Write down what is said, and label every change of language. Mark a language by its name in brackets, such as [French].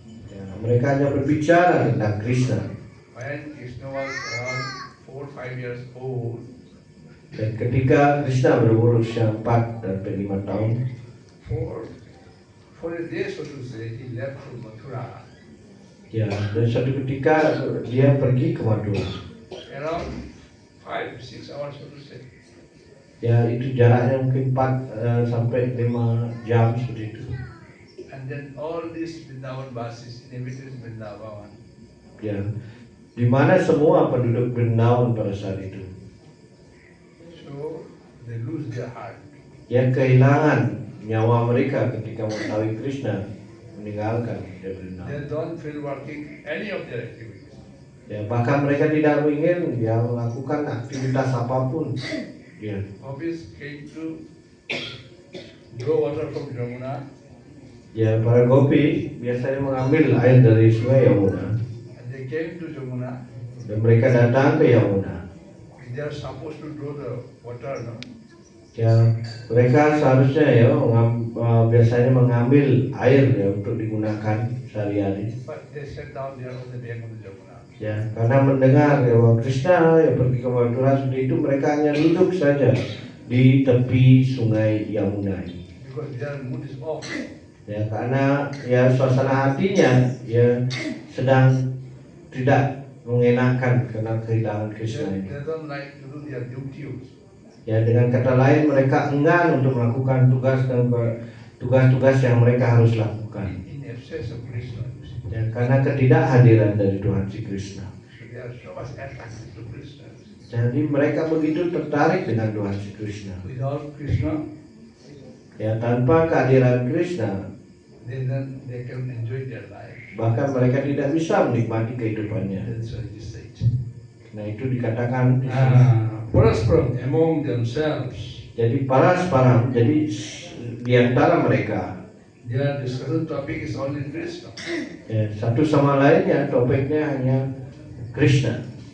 [Indonesian] Ya, mereka hanya berbicara tentang Krishna. [English] When Krishna was around 4-5 years old, [Indonesian] Dan ketika Krishna berumur usia 4 dan 5 tahun, [English] for a day, so to say, he left to Mathura. [Indonesian] ya, dan suatu ketika dia pergi ke Madura. [English] Around 5-6 hours to say. [Indonesian] Ya itu jaraknya mungkin 4 sampai 5 jam seperti itu. [English] And then all these Vrindavan Vasis, inhabitants Vrindavan, [Indonesian] Ya, di mana semua penduduk Vrindavan pada saat itu. [English] so they lose their heart. [Indonesian] Ya kehilangan nyawa mereka ketika mengetahui Krishna meninggalkan Vrindavan. [English] They don't feel working any of their activities. [Indonesian] Ya bahkan mereka tidak ingin ya melakukan aktivitas apapun. Ya. [English] Gopis came to draw water from Jamuna, [Indonesian] Ya para gopi biasanya mengambil air dari sungai Yamuna [English] and they came to Jamuna. [Indonesian] dan mereka datang ke Yamuna. [English] They are supposed to draw the water, no? [Indonesian] Ya mereka seharusnya ya biasanya mengambil air ya untuk digunakan sehari-hari. [English] But they sat down there on the bank of the Jamuna. [Indonesian] Ya karena mendengar ya bahwa Krishna ya pergi ke Mathura seperti itu, mereka hanya duduk saja di tepi sungai Yamuna ini. [English] Because their mood is off. [Indonesian] Ya karena ya suasana hatinya ya sedang tidak mengenakan karena kehilangan Krishna ini. [English] They don't like to do their duty. [Indonesian] Ya dengan kata lain mereka enggan untuk melakukan tugas-tugas yang mereka harus lakukan. [English] In absence of Krishna. [Indonesian] Ya karena ketidakhadiran dari Tuhan si Krishna. [English] So they are so much attracted to Krishna. [Indonesian] Jadi mereka begitu tertarik dengan Tuhan si Krishna. [English] Without Krishna, [Indonesian] Ya tanpa kehadiran Krishna, [English] then they can enjoy their life. [Indonesian] bahkan mereka tidak bisa menikmati kehidupannya. [English] That's what it said. [Indonesian] Nah itu dikatakan di sini. [English] Parasparam among themselves, [Indonesian] Jadi parasparam, jadi di antara mereka [English] their discussion topic is only Krishna. [Indonesian] ya, satu sama lainnya topiknya hanya Krishna.